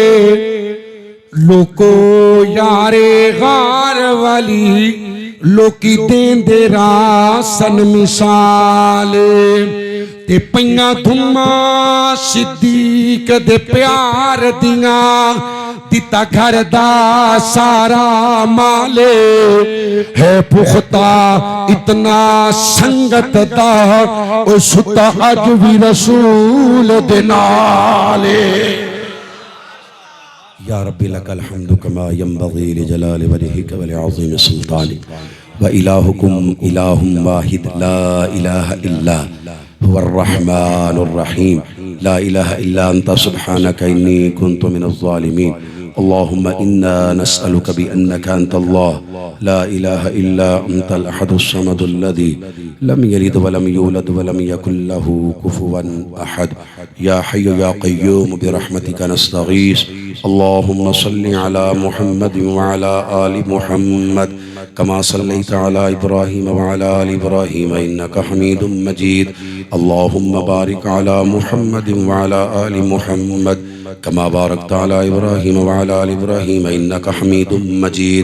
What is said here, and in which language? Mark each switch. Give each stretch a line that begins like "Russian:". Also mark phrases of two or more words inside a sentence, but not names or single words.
Punjabi: لوکو یار غار والی لوکی دیندے راسن مثال، تے پئیاں دھماں صدیق دے پیار دیاں، دتا گھر دا سارا مال. ہے پختہ اتنا سنگت دا، او ستا اج وی رسول دے نال.
Arabic: يا ربي لك الحمد كما ينبغي لجلال وجهك ولعظيم سلطانك وإلهكم إله واحد لا إله إلا هو الرحمن الرحيم لا إله إلا أنت سبحانك إني كنت من الظالمين. اللهم إنا نسألك بأنك أنت الله لا إله إلا أنت الأحد الصمد الذي لم يلد ولم يولد ولم يكن له كفوا أحد. يا حي يا قيوم برحمتك نستغيث. اللهم صل على محمد وعلى آل محمد كما صليت على إبراهيم وعلى آل إبراهيم إنك حميد مجيد. اللهم بارك على محمد وعلى آل محمد كما باركت على إبراهيم وعلى آل إبراهيم إنك حميد مجيد.